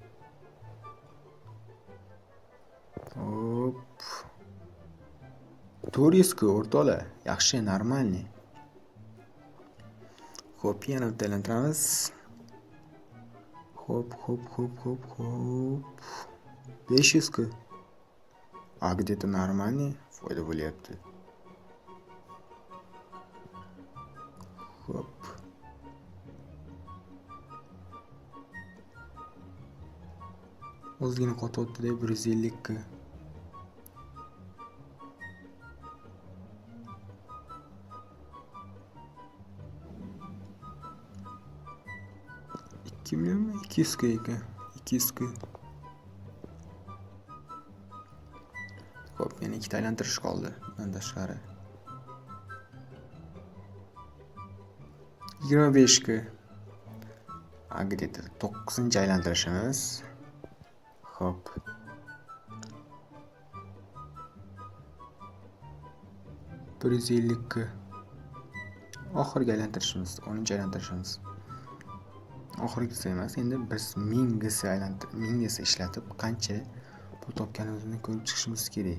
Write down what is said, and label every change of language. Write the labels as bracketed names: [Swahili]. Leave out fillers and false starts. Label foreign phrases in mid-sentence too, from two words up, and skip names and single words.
[Uzbek] Hop. 400 k o'rtoqlar. Yaxshi, normalniy. Hop, yana bitta aylantiramiz. Hop. 500 k. [Russian] Где-то нормальный [Uzbek] foyda bo'lyapti. Hop. Ozgina qotyapti-da, 150 k. $2 million 200 k ekan. 200 k. Hop, yana ikkita aylantirish qoldi. Bundan tashqari 25 k. Где-то 9-chi aylantirishimiz. Hop. $150 k. Oxirgi aylantirishimiz, 10-chi aylantirishimiz. Oxirgisi emas, endi biz 1000 gisi ishlatib qancha pul topganimizni ko'rib chiqishimiz kerak.